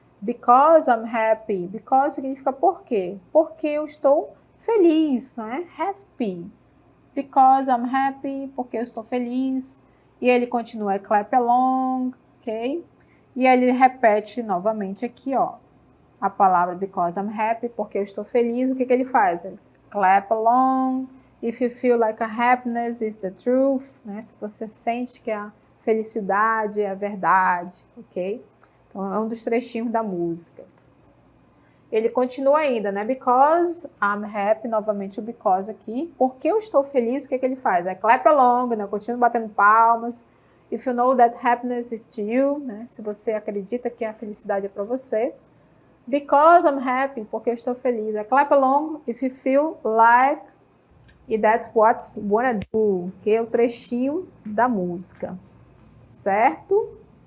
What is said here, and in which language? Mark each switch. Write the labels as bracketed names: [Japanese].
[English] Because I'm happy. [Portuguese] Because significa por quê? Porque eu estou feliz, né? Happy. [English] Because I'm happy, [Portuguese] porque eu estou feliz. E ele continua, [English] clap along, [Portuguese] ok? E ele repete novamente aqui, ó, a palavra [English] because I'm happy, [Portuguese] porque eu estou feliz. O que ele faz? Ele [English] clap along. If you feel like a happiness is the truth, né? [Portuguese] Se você sente que a felicidade é a verdade, ok? Então, é um dos trechinhos da música. Ele continua ainda, né? [English] Because I'm happy, [Portuguese] novamente o because aqui. Porque eu estou feliz, o que ele faz? É [English] clap along, [Portuguese] né? Continua batendo palmas. [English] If you know that happiness is to you, né? [Portuguese] Se você acredita que a felicidade é para você. [English] Because I'm happy, [Portuguese] porque eu estou feliz. É [English] clap along if you feel like, [Portuguese] e [English] that's what you wanna do, [Portuguese] que é o trechinho da música. Certo?